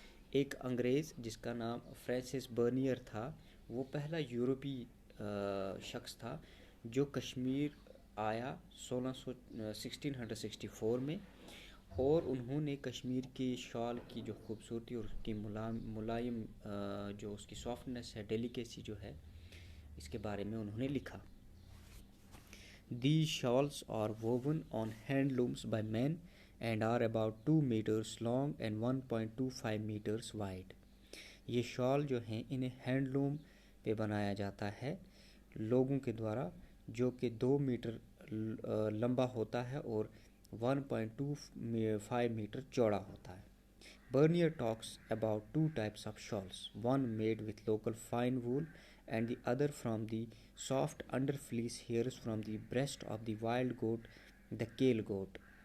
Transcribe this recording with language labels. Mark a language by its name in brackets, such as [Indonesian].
[Urdu] ایک انگریز جس کا نام فرانسس برنیئر تھا، وہ پہلا یورپی شخص تھا جو کشمیر آیا 1664 میں، اور انہوں نے کشمیر کی شال کی جو خوبصورتی اور اس کی ملائم جو اس کی سافٹنیس ہے، ڈیلیکیسی جو ہے، اس کے بارے میں انہوں نے لکھا. [English] These shawls are woven on handlooms by men and are about 2 meters long and 1.25 meters wide. [Urdu] یہ شال جو ہیں انہیں ہینڈلوم پہ بنایا جاتا ہے لوگوں کے دوارا، جو کہ 2 میٹر لمبا ہوتا ہے اور 1.25 میٹر چوڑا ہوتا ہے. [English] Bernier talks about 2 types of shawls, one made with local fine wool and the other from the soft underfleece hairs from the breast of the wild goat, the Kale goat.